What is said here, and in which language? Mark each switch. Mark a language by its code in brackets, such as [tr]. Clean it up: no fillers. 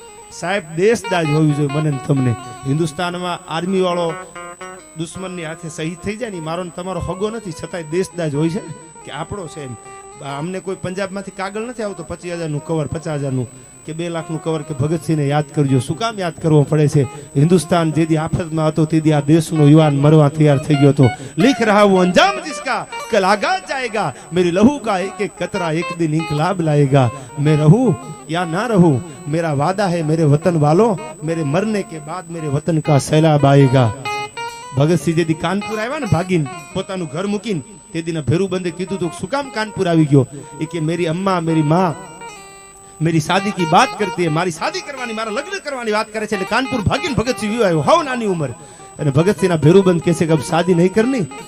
[gu] સાહેબ, દેશદાજ હોવી જોઈએ મને ને તમને. હિન્દુસ્તાનમાં આર્મી વાળો દુશ્મનની હાથે શહીદ થઈ જાય ને મારો ને તમારો હગો નથી, છતાંય દેશદાજ હોય છે કે આપણો છે એમ. અમને કોઈ પંજાબમાંથી કાગળ નથી આવતો 25,000નું કવર, 50,000નું કે 2 લાખનું કવર કે ભગતસિંહને યાદ કરજો. શું કામ યાદ કરવો પડે છે? હિન્દુસ્તાન જેથી આફતમાં હતો તેથી આ દેશનો યુવાન મરવા તૈયાર થઈ ગયો હતો. [hi] લીખ રહા હું અંજામ जिसका कल आगाज जाएगा, मेरी लहू का एक एक कतरा एक दिन इंकलाब लाएगा. मैं रहूं या ना रहूं मेरा वादा है मेरे वतन वालों, मेरे मरने के बाद मेरे वतन का सैलाब आएगा. [gu] ભગતસિંહ જેથી કાનપુર આવ્યા ને ભાગીને પોતાનું ઘર મૂકીને, તે દીના ભેરુબંધે કીધું તું શું કામ કાનપુર આવી ગયો? એ કે [hi] મેરી અમ્મા મેરી માં મેરી શાદી की बात करती है, [gu] મારી શાદી કરવાની, મારા લગ્ન કરવાની વાત કરે છે. એટલે કાનપુર ભાગીને ભગતસિંહ વિયો આવ્યો, હાવ નાની ઉંમર. અને ભગતસિંહના ભેરુબંધ કહે છે કે [hi] અબ શાદી નહીં કરની.